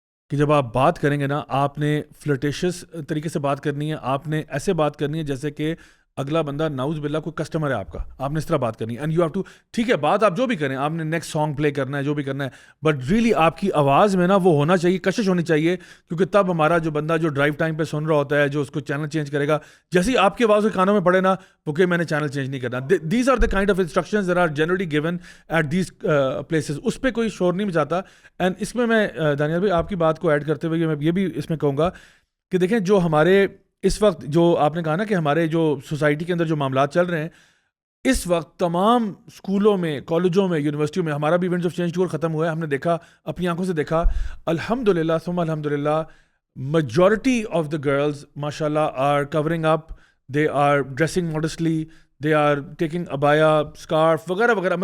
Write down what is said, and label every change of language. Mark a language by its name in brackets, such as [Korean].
[Urdu] کہ جب آپ بات کریں گے نا آپ نے فلرٹیشس طریقے سے بات کرنی ہے, آپ نے ایسے بات کرنی ہے جیسے کہ اگلا بندہ ناؤز باللہ کوئی کسٹمر ہے آپ کا, آپ نے اس طرح بات کرنی ہے. [English] and you have to, [Urdu] ٹھیک ہے بات آپ جو بھی کریں, آپ نے نیکسٹ سانگ پلے کرنا ہے, جو بھی کرنا ہے, بٹ ریئلی آپ کی آواز میں نا وہ ہونا چاہیے, کشش ہونی چاہیے, کیونکہ تب ہمارا جو بندہ جو ڈرائیو ٹائم پہ سن رہا ہوتا ہے, جو اس کو چینل چینج کرے گا, جیسے ہی آپ کی آواز کے کانوں میں پڑے نا وہ کہ میں نے چینل چینج نہیں کرنا. [English] These are the kind of instructions that are generally given at these places. [Urdu] اس پہ کوئی شور نہیں مچاتا. اینڈ اس میں دانیال بھائی آپ کی بات کو ایڈ کرتے ہوئے میں یہ بھی اس میں کہوں گا کہ دیکھیں جو ہمارے اس وقت جو آپ نے کہا نا کہ ہمارے جو سوسائٹی کے اندر جو معاملات چل رہے ہیں اس وقت, تمام اسکولوں میں, کالجوں میں, یونیورسٹیوں میں, ہمارا بھی ایونٹس آف چینج ٹور ختم ہوا ہے, ہم نے دیکھا, اپنی آنکھوں سے دیکھا, الحمدللہ ثم الحمدللہ, [English] majority of the girls ماشاء اللہ are covering up, they are dressing modestly, they are taking ابایا, [Urdu] scarf وغیرہ وغیرہ.